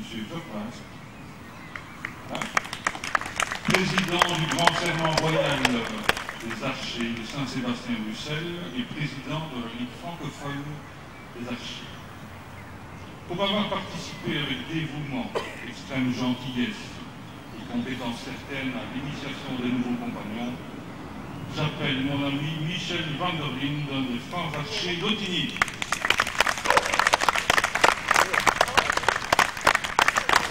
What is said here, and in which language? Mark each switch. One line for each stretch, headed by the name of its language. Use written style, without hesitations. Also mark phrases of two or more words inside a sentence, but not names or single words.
French: Verpaz, président du Grand Serment Royal des Archers de Saint-Sébastien-Bruxelles et président de la Ligue francophone des Archers. Pour avoir participé avec dévouement, extrême gentillesse et compétence certaine à l'initiation des nouveaux compagnons, j'appelle mon ami Michel van der Linden des Francs Archers d'Ottigny.